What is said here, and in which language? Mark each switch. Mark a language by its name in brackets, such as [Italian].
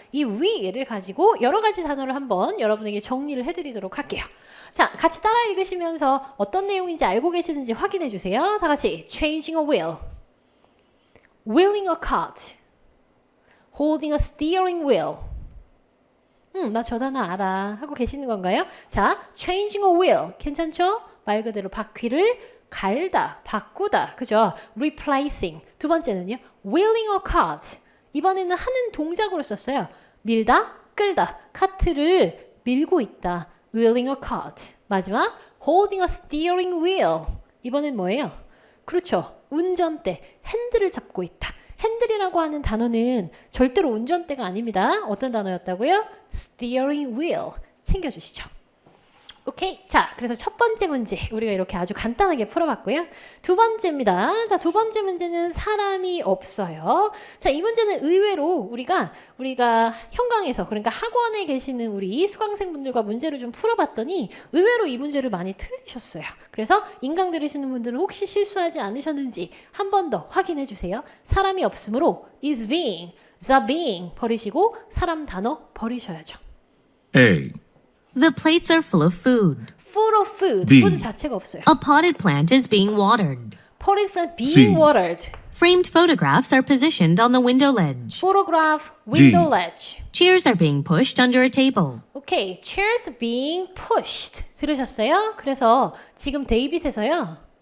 [Korean] 이 wheel을 가지고 여러 가지 단어를 한번 여러분에게 정리를 해드리도록 할게요. 자, 같이 따라 읽으시면서 어떤 내용인지 알고 계시는지 확인해 주세요. 다 같이 [English] changing a wheel, wheeling a cart, holding a steering wheel. [Korean] 나 저 단어 알아 하고 계시는 건가요? [English] 자, changing a wheel [Korean] 괜찮죠? 말 그대로 바퀴를 갈다, 바꾸다, 그죠? [English] replacing. [Korean] 두 번째는요, [English] wheeling a cart. [Korean] 이번에는 하는 동작으로 썼어요. 밀다, 끌다, 카트를 밀고 있다. [English] wheeling a cart. [Korean] 마지막, [English] holding a steering wheel. [Korean] 이번엔 뭐예요? 그렇죠. 운전대, 핸들을 잡고 있다. 핸들이라고 하는 단어는 절대로 운전대가 아닙니다. 어떤 단어였다고요? steering wheel. 챙겨주시죠. 오케이. 자, 그래서 첫 번째 문제 우리가 이렇게 아주 간단하게 풀어봤고요. 두 번째입니다. 자, 두 번째 문제는 사람이 없어요. 자, 이 문제는 의외로 우리가 현강에서, 그러니까 학원에 계시는 우리 수강생분들과 문제를 좀 풀어봤더니 의외로 이 문제를 많이 틀리셨어요. 그래서 인강 들으시는 분들은 혹시 실수하지 않으셨는지 한 번 더 확인해 주세요. 사람이 없으므로 [English] is being, the being [Korean] 버리시고 사람 단어 버리셔야죠. [English] A. The plates are full of food. full of food. B. [Korean] food 자체가 없어요. [English] A potted plant is being watered. potted plant being C. watered. Framed photographs are positioned on the window ledge. photograph, window D. ledge. Chairs are being pushed under a table. 오케이, chairs being pushed. [Korean] 들으셨어요? 그래서 지금 데이빗에서요.